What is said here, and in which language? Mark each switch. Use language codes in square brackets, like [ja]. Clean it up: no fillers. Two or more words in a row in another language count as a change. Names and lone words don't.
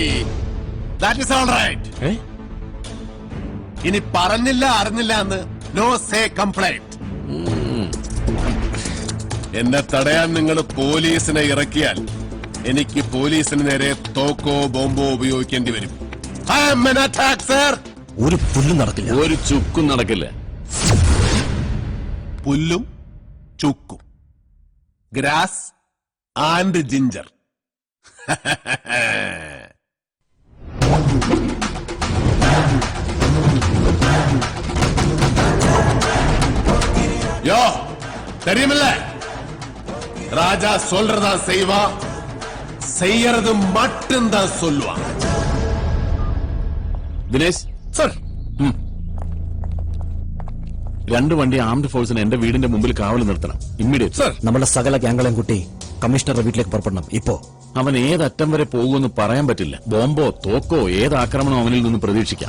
[en] That is all right. [ml] ഇനി പറഞ്ഞില്ല അറിഞ്ഞില്ല എന്ന് [en] no say complaint. [ml] എന്നെ തടയാൻ നിങ്ങൾ പോലീസിനെ ഇറക്കിയാൽ എനിക്ക് പോലീസിന് നേരെ തോക്കോ ബോംബോ ഉപയോഗിക്കേണ്ടി വരും. [en] I am an attack, sir. [ml] ഒരു പുല്ലും നടക്കില്ല. ഒരു ചുക്കും നടക്കില്ല. പുല്ലും ചുക്കും, [en] grass and ginger. [ta] யோ, தெரியுமில்ல, ராஜா சொல்றதா செய்வா, செய்யறது மட்டும்தான் சொல்லுவான். [ml] ദിനേശ് സർ, 2 വണ്ടി [en] armed force [ml] എന്റെ വീടിന്റെ മുമ്പിൽ കാവൽ നിർത്തണം. ഇമ്മീഡിയറ്റ്. സർ. നമ്മുടെ സകല ഗ്യാങ്കളെയും കൂട്ടി കമ്മീഷണറുടെ വീട്ടിലേക്ക് പുറപ്പെടണം ഇപ്പോ. അവൻ ഏതറ്റം വരെ പോകുമെന്ന് പറയാൻ പറ്റില്ല. ബോംബോ തോക്കോ ഏത് ആക്രമണം അവനിൽ നിന്ന് പ്രതീക്ഷിക്കാം.